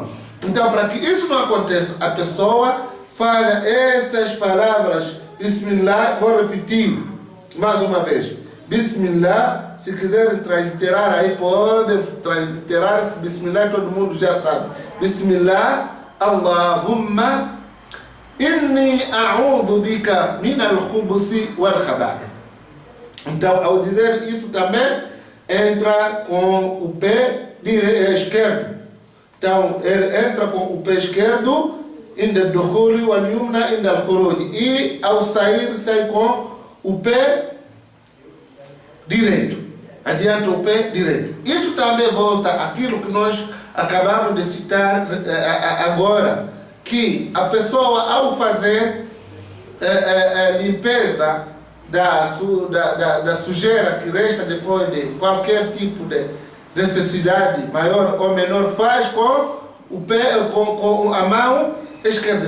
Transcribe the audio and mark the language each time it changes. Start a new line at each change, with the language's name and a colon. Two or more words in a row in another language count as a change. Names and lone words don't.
Portuguese: Então, para que isso não aconteça, a pessoa fala essas palavras Bismillah, vou repetir mais uma vez. Bismillah, se quiserem transliterar aí, podem transliterar. Bismillah, todo mundo já sabe.
Arabic: بسم الله اللهم إني أعوذ بك من الخبث والخبائث.
Portuguese: Então, ao dizer isso também, entra com o pé esquerdo. Então, ele entra com o pé esquerdo,
Arabic: عند الدخول واليمنى عند الخروج.
Portuguese: E ao sair, sai com o pé direito. Adianta o pé direito. Isso também volta àquilo que nós acabamos de citar agora, que a pessoa, ao fazer limpeza da sujeira que resta depois de qualquer tipo de necessidade, maior ou menor, faz com o pé, com a mão esquerda.